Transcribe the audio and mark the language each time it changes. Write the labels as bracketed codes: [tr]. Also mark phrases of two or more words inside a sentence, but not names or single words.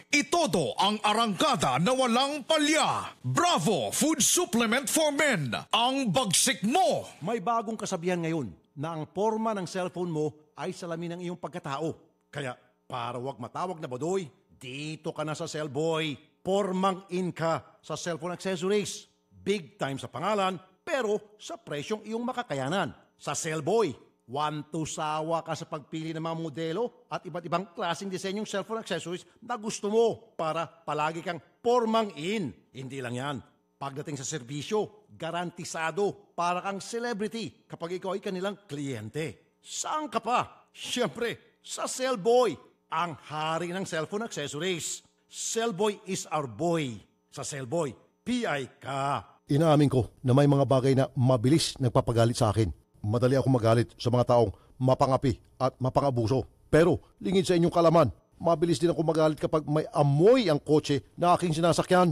[tl] Itodo ang arangkada na walang palya. Bravo Food Supplement for Men. Ang bagsik mo. May bagong kasabihan ngayon na ang forma ng cellphone mo ay salamin ng iyong pagkatao. Kaya para wag matawag na badoy, dito ka na sa Cellboy. Pormang in ka sa [en] cellphone accessories. Big time [tl] sa pangalan, pero sa presyong iyong makakayanan. Sa Cellboy, 1 to sawa ka sa pagpili ng mga modelo at iba't ibang klaseng disenyong [en] cellphone accessories [tl] na gusto mo para palagi kang pormang in. Hindi lang yan. Pagdating sa serbisyo, garantisado para kang celebrity kapag ikaw ay kanilang kliyente. Saan ka pa? Siyempre, sa Cellboy, ang hari ng [en] cellphone accessories. Cellboy is our boy. [tl] Sa Cellboy, PI ka. Inaamin ko na may mga bagay na mabilis nagpapagalit sa akin. Madali ako magalit sa mga taong mapangapi at mapangabuso. Pero lingid sa inyong kalaman, mabilis din ako magalit kapag may amoy ang kotse na aking sinasakyan.